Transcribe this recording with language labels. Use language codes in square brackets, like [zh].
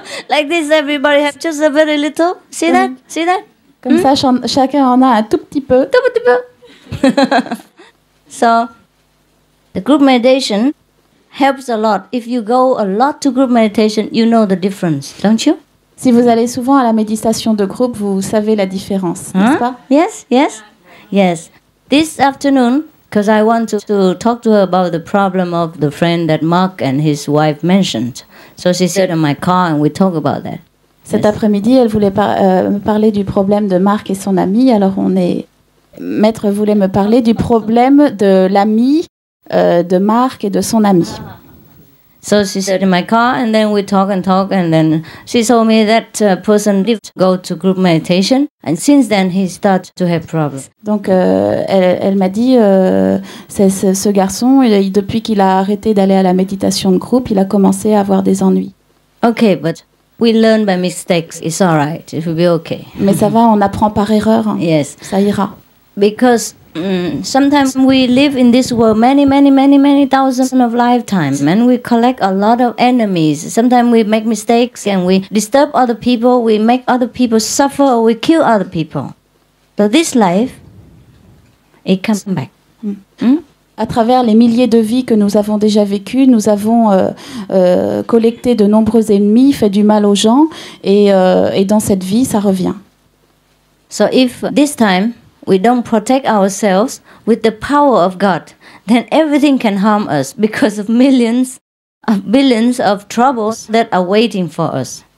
[en] Like this, everybody has just a very little. See that? See that? [fr] Comme ça, chacun en a un tout petit peu. Tout petit peu. [en] So, the group meditation helps a lot. If you go a lot to group meditation, you know the difference, don't you? [fr] Si vous allez souvent à la méditation de groupe, vous savez la différence, n'est-ce pas? [en] Yes, yes, yes. This afternoon, because I want to talk to her about the problem of the friend that Mark and his wife mentioned. So she sat in my car and we talk about that. [fr] Cet après-midi, elle voulait me parler du problème de Marc et son ami. Alors Maître voulait me parler du problème de l'ami de Marc et de son ami. [en] So she sat in my car and then we talk and then she told me that person did go to group meditation and since then he started to have problems. [fr] Donc elle m'a dit ce garçon, depuis qu'il a arrêté d'aller à la méditation de groupe, il a commencé à avoir des ennuis. [en] Okay, but we learn by mistakes. It's all right. It will be okay. [fr] Mais ça va, on apprend par erreur. Hein. [en] Yes. [fr] Ça ira. [en] Because sometimes we live in this world many thousands of lifetimes and we collect a lot of enemies. Sometimes we make mistakes and we disturb other people, we make other people suffer or we kill other people. So this life, it comes back. [fr] À travers les milliers de vies que nous avons déjà vécues, nous avons collecté de nombreux ennemis, fait du mal aux gens et dans cette vie, ça revient. [en] So if this time we don't protect ourselves with the power of God, then everything can harm us because of millions of billions of troubles that are waiting for us.